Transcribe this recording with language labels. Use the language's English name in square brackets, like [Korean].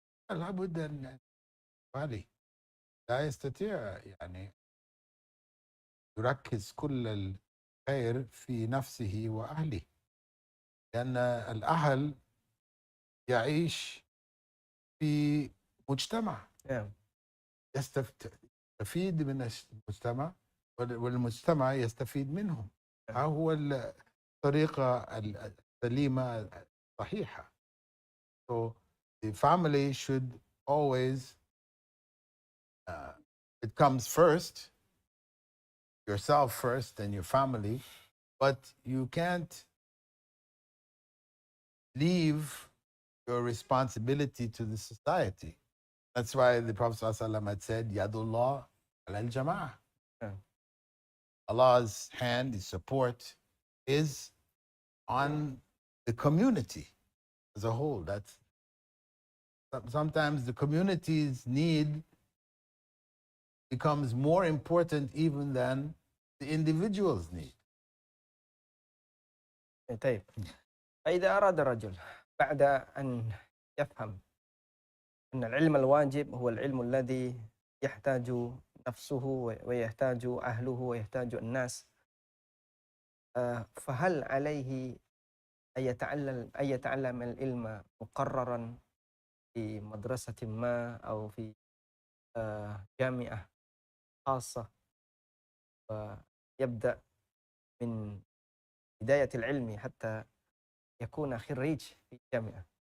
[Arabic] لابد أن يبالي، لا يستطيع يعني يركز كل الخير في نفسه وأهله، لأن الأهل يعيش في مجتمع نعم. يستفيد من المجتمع، والمجتمع يستفيد منهم. ها هو الطريقة السليمة الصحيحة. [English] So the family should always it comes first, yourself first, then your family, but you can't leave your responsibility to the society. That's why the Prophet ﷺ had said, [Arabic] Yadullah al-Jama'ah. [English] Allah's hand, His support is on the community as a whole. That's sometimes the community's need becomes more important even than the individual's need. [Arabic] طيب، فإذا أراد الرجل بعد أن يفهم أن العلم الواجب هو العلم الذي يحتاج نفسه ويحتاج أهله ويحتاج الناس، فهل عليه أن يتعلم العلم مقررا في مدرسة ما أو في جامعة خاصة، ويبدأ من بداية العلم حتى يكون خريج في الجامعة؟